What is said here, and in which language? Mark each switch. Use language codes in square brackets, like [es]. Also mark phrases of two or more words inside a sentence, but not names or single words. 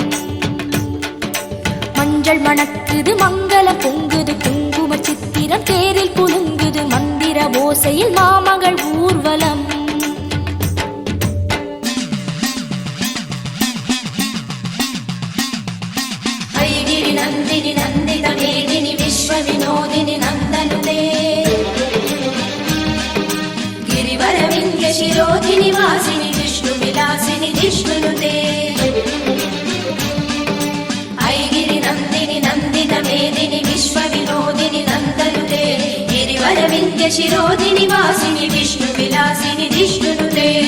[ta] மஞ்சள் மணக்குது மங்களம் பொங்குது, குங்கும சித்திரம் தேரில் குலுங்குது, மந்திர ஓசையில் மாமகள் ஊர்வலம். [sa] ऐगिरि नन्दिनि नन्दित मेदिनि विश्व विनोदिनि नन्दनुते, शिरोधिनि वासिनि विष्णु विलासिनि जिष्णुनुते. ऐगिरि नन्दिनि नन्दित मेदिनि विश्व विनोदिनि नन्दनुते, गिरिवर विन्ध्य शिरोधिनि वासिनि विष्णु विलासिनि जिष्णुनुते.